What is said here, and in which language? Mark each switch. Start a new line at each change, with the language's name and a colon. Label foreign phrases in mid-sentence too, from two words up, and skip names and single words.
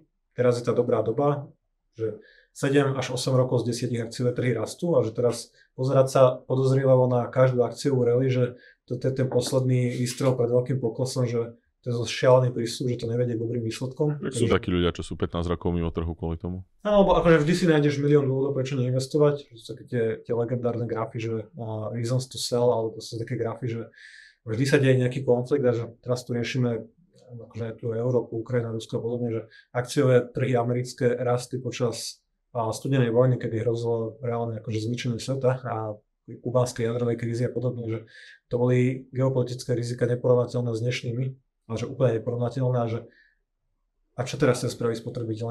Slovak: Teraz je tá dobrá doba, že 7 až 8 rokov z 10 akciové trhy rastú a že teraz pozerať sa podozrievavo na každú akciovú rally, že toto je ten posledný výstrel pred veľkým poklesom, že to je šialený prístup, že to nevedie k dobrým výsledkom. Sú takí ľudia, čo sú 15 rokov mimo trhu kvôli tomu. Áno, lebo akože vždy si nájdeš milión dôvodov, prečo neinvestovať. Sú také tie legendárne grafy, že
English: reasons to sell,
Slovak: alebo to sú také grafy, že vždy sa deje nejaký konflikt a že teraz tu riešime akože aj tu Európu, Ukrajina, Rusko a podobne, že akciové trhy americké rastli počas studenej vojny, kedy hrozilo reálne akože zničenie sveta a kubánskej jadrovej krízy a podobne, že to boli geopolitické rizika neporovnateľné s dnešnými, ale že úplne neporovnateľné, že a čo teraz sa spraví spotrebiteľ?